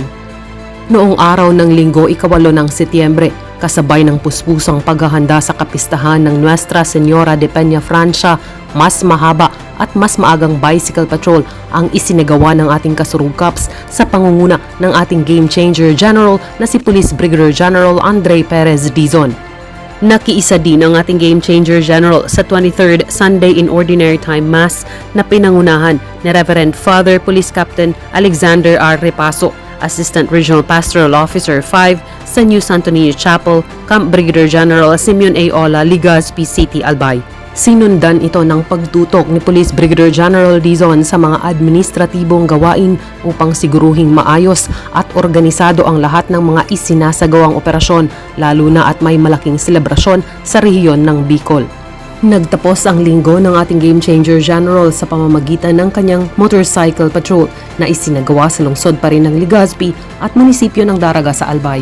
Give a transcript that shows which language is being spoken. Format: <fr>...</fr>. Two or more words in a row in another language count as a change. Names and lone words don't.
<tl>Noong araw ng linggo, ika-8 ng Setyembre, kasabay ng puspusang paghahanda sa kapistahan ng Nuestra Señora de Peñafrancia, mas mahaba at mas maagang</tl> <en>bicycle patrol</en> <tl>ang isinagawa ng ating kasurugkaps sa pangunguna ng ating Game Changer General na si Police Brigadier General Andre Perez Dizon. Nakiisa din ang ating Game Changer General sa 23rd Sunday in Ordinary Time Mass na pinangunahan ni Reverend Father Police Captain Alexander R. Repaso,</tl> <en>Assistant Regional Pastoral Officer 5</en> <tl>sa New Santo Niño Chapel, Camp Brigadier General Simeon A. Ola, Legazpi City, Albay. Sinundan ito ng pagtutok ni Police Brigadier General Dizon sa mga administratibong gawain upang siguruhing maayos at organisado ang lahat ng mga isinasagawang operasyon, lalo na at may malaking selebrasyon sa rehiyon ng Bicol. Nagtapos ang linggo ng ating Game Changer General sa pamamagitan ng kanyang</tl> <en>motorcycle patrol</en> <tl>na isinagawa sa lungsod pa rin ng Legazpi at munisipyo ng Daraga sa Albay.</tl>